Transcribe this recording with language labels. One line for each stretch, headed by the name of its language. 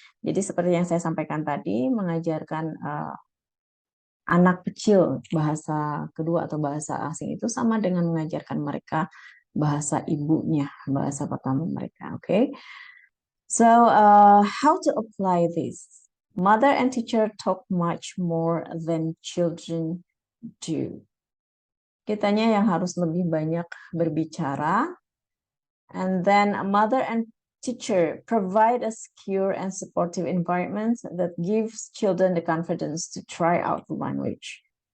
Indonesian: Jadi seperti yang saya sampaikan tadi, mengajarkan anak kecil bahasa kedua atau bahasa asing itu sama dengan mengajarkan mereka bahasa ibunya, bahasa pertama mereka. Okay.
English: So how to apply this? Mother and teacher talk much more than children do.
Indonesian: Kitanya yang harus lebih banyak berbicara.
English: And then a mother and teacher provide a secure and supportive environment that gives children the confidence to try out the language.